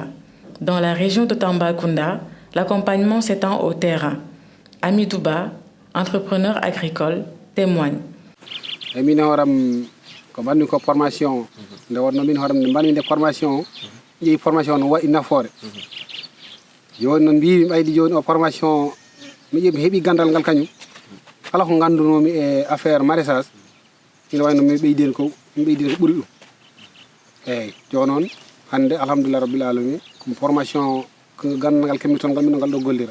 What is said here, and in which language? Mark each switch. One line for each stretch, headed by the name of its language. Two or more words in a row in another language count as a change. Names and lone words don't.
French: Dans la région de Tambacounda, l'accompagnement s'étend au terrain. Amidouba, entrepreneur agricole, témoigne.
Fula: Formation formation no waɗi nafoore joni noon mbi ɓaydi joni o formation mi heeɓi gandal ngal kañum kala ko gandunomi e
French: affaire maraîchage
Fula: ina wayno mi ɓeydino ko ɓuri ɗum eyyi joni noon hande
Arabic: الحمد لله رب العالمين
Fula: ko formation ko gandal ngal kemmi toon gammi no ngal ɗo gollira.